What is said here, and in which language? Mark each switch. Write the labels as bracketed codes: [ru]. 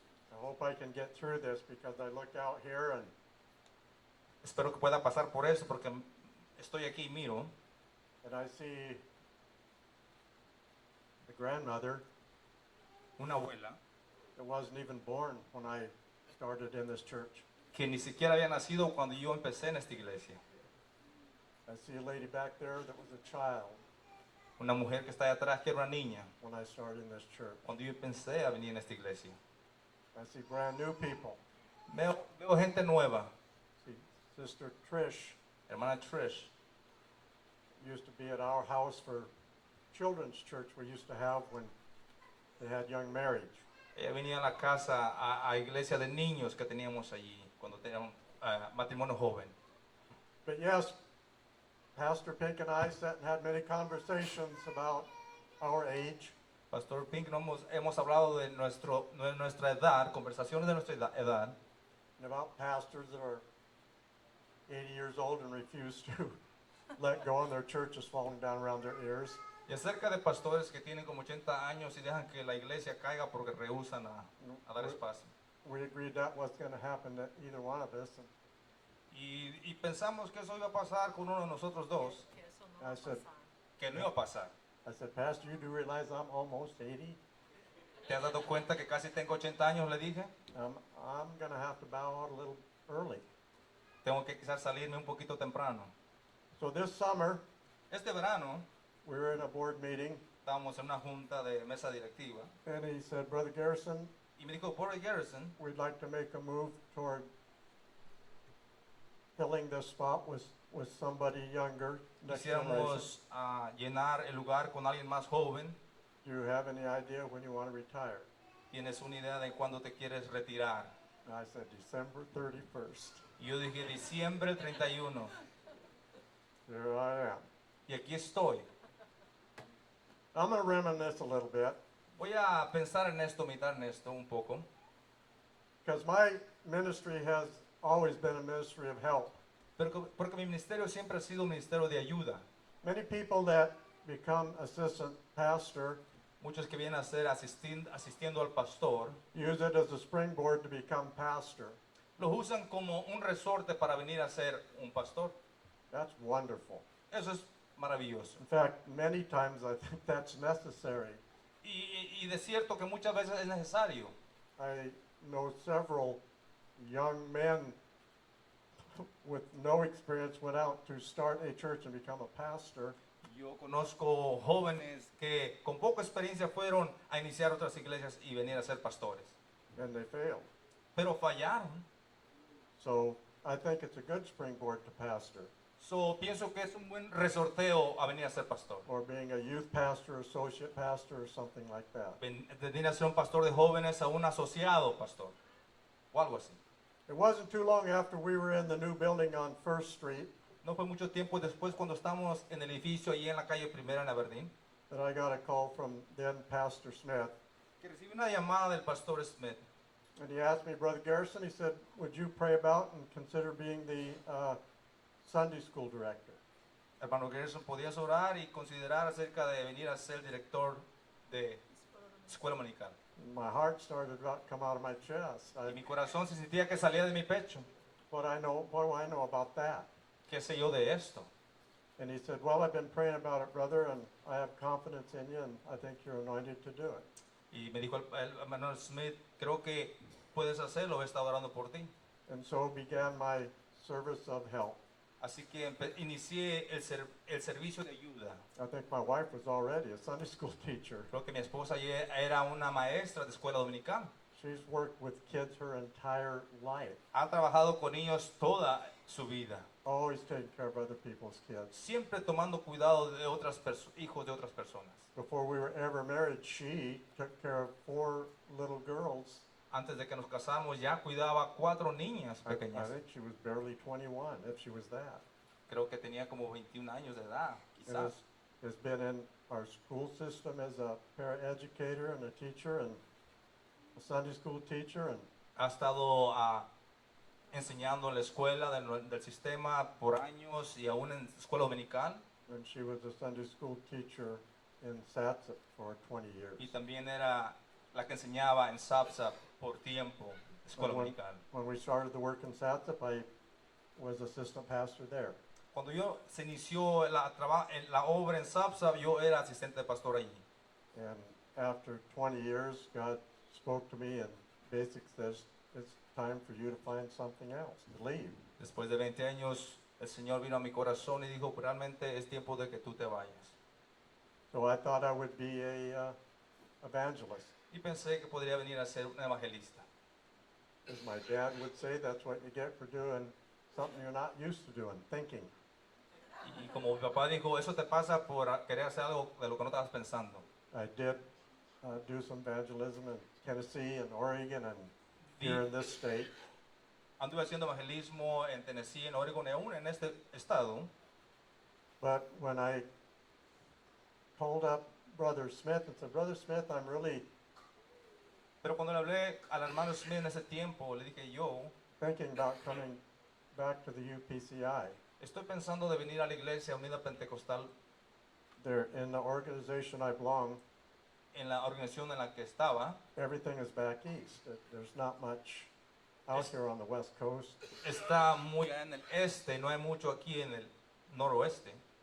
[en] I hope I can get through this because I look out here and [es] Espero que pueda pasar por eso porque estoy aquí y miro [en] I see the grandmother [es] una abuela [en] that wasn't even born when I started in this church. [es] que ni siquiera había nacido cuando yo empecé en esta iglesia. [en] I see a lady back there that was a child [es] Una mujer que está ahí atrás que era una niña [en] when I started in this church. [es] cuando yo pensé a venir en esta iglesia. [en] I see brand new people. [es] Veo gente nueva. [en] See Sister Trish [es] Hermana Trish [en] used to be at our house for children's church we used to have when they had young marriage. [es] ella venía a la casa, a iglesia de niños que teníamos allí cuando teníamos matrimonio joven. [en] But yes, Pastor Pink and I sat and had many conversations about our age. [es] Pastor Pink, hemos hablado de nuestra edad, conversaciones de nuestra edad, [en] And about pastors that are 80 years old and refuse to let go and their church is falling down around their ears. [es] y acerca de pastores que tienen como 80 años y dejan que la iglesia caiga porque rehúsan a dar espacio. [en] We agreed that wasn't going to happen to either one of us. And [es] Y pensamos que eso iba a pasar con uno de nosotros dos, Que eso no va a [en] I said- [es] pasar. que no iba a pasar. [en] I said, Pastor, you do realize I'm almost 80? [es] ¿Te has dado cuenta que casi tengo 80 años? Le dije. [en] I'm going to have to bow out a little early. [es] Tengo que quizás salirme un poquito temprano. [en] So this summer, [es] Este verano [en] we were in a board meeting, [es] estábamos en una junta de mesa directiva [en] and he said, Brother Garrison, [es] y me dijo, Brother Garrison, [en] we'd like to make a move toward filling this spot with somebody younger, next generation. [es] quisiéramos llenar el lugar con alguien más joven. [en] Do you have any idea when you want to retire? [es] ¿Tienes una idea de cuándo te quieres retirar? [en] And I said, December 31st. [es] Y yo dije, diciembre 31. [en] Here I am. [es] Y aquí estoy. [en] I'm going to reminisce a little bit [es] Voy a pensar en esto, meditar en esto un poco. [en] because my ministry has always been a ministry of help. [es] Porque mi ministerio siempre ha sido un ministerio de ayuda. [en] Many people that become assistant pastor [es] Muchos que vienen a ser asistiendo al pastor, [en] use it as a springboard to become pastor. [es] los usan como un resorte para venir a ser un pastor. [en] That's wonderful. [es] Eso es maravilloso. [en] In fact, many times I think that's necessary. [es] Y de cierto que muchas veces es necesario. [en] I know several young men with no experience went out to start a church and become a pastor. [es] Yo conozco jóvenes que con poca experiencia fueron a iniciar otras iglesias y venir a ser pastores, [en] And they failed. [es] pero fallaron. [en] So I think it's a good springboard to pastor, So, [es] pienso que es un buen resorteo a venir a ser pastor. [en] or being a youth pastor, associate pastor, or something like that. [es] Venir a ser un pastor de jóvenes a un asociado pastor, o algo así. [en] It wasn't too long after we were in the new building on First Street [es] No fue mucho tiempo después cuando estamos en el edificio allí en la calle Primera en Aberdeen, [en] that I got a call from then Pastor Smith. [es] que recibí una llamada del pastor Smith. [en] And he asked me, Brother Garrison, he said, would you pray about and consider being the Sunday school director? [es] Hermano Gerson, ¿podías orar y considerar acerca de venir a ser director de escuela dominical? [en] My heart started about to come out of my chest. [es] Y mi corazón se sentía que salía de mi pecho. [en] What do I know about that? [es] ¿Qué sé yo de esto? [en] And he said, well, I've been praying about it, brother, and I have confidence in you, and I think you're anointed to do it. [es] Y me dijo el hermano Smith, creo que puedes hacerlo, he estado orando por ti. [en] And so began my service of help. [es] Así que inicié el servicio de ayuda. [en] I think my wife was already a Sunday school teacher. [es] Creo que mi esposa ya era una maestra de escuela dominical. [en] She's worked with kids her entire life, [es] Ha trabajado con niños toda su vida, [en] always taking care of other people's kids. [es] siempre tomando cuidado de hijos de otras personas. [en] Before we were ever married, she took care of 4 little girls. [es] Antes de que nos casáramos ya cuidaba 4 niñas [en] I [es] pequeñas. [en] think she was barely 21, if she was that. [es] Creo que tenía como 21 años de edad, [en] And [es] quizás. [en] has been in our school system as a paraeducator and a teacher and a Sunday school teacher, and [es] Ha estado enseñando en la escuela del sistema por años y aún en escuela dominical. [en] And she was a Sunday school teacher in Satsat for 20 years. [es] Y también era la que enseñaba en SAPSA por tiempo, escuela [en] When, [es] dominical. [en] when we started the work in Satsat, I was assistant pastor there. [es] Cuando se inició la obra en SAPSA, yo era asistente de pastor allí. [en] And after 20 years, God spoke to me and basically says, it's time for you to find something else, to leave. [es] Después de 20 años, el Señor vino a mi corazón y dijo, realmente es tiempo de que tú te vayas. [en] So I thought I would be a evangelist. [es] Y pensé que podría venir a ser un evangelista. [en] As my dad would say, that's what you get for doing something you're not used to doing, thinking. [es] Y como mi papá dijo, eso te pasa por querer hacer algo de lo que no estabas pensando. [en] I did do some evangelism in Tennessee and Oregon and here in this state. [es] Anduve haciendo evangelismo en Tennessee, en Oregon y aún en este estado. [en] But when I told up Brother Smith and said, Brother Smith, I'm really [es] Pero cuando le hablé al hermano Smith en ese tiempo, le dije yo, [en] thinking about coming back to the UPCI. [es] estoy pensando de venir a la iglesia unida pentecostal [en] There, in the organization I belong, [es] en la organización en la que estaba. [en] everything is back east. There's not much out here on the west coast. [es] Está muy en el este, no hay mucho aquí en el noroeste.